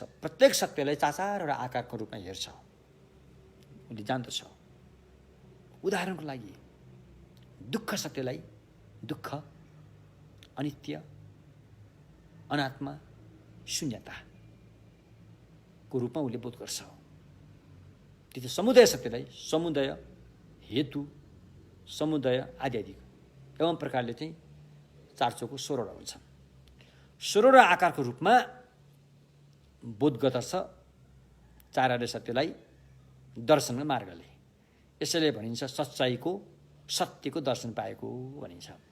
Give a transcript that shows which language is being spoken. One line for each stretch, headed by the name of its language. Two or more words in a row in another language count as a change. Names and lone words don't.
Nepali: प्रत्येक सत्यलाई 4-4 आकारको रूपमा हेर्छ, उसले जान्दछ। उदाहरणको लागि दुःख सत्यलाई दुःख, अनित्य, अनात्मा, शून्यताको रूपमा उसले बोध गर्छ। त्यो समुदय सत्यलाई समुदय, हेतु, समुदय आदि आदि एवं प्रकारले चाहिँ 4 चोकको 16वटा हुन्छन्। 16वटा आकारको रूपमा बोध गर्दछ चार सत्यलाई दर्शनको मार्गले। यसैले भनिन्छ सच्चाइको, सत्यको दर्शन पाएको भनिन्छ।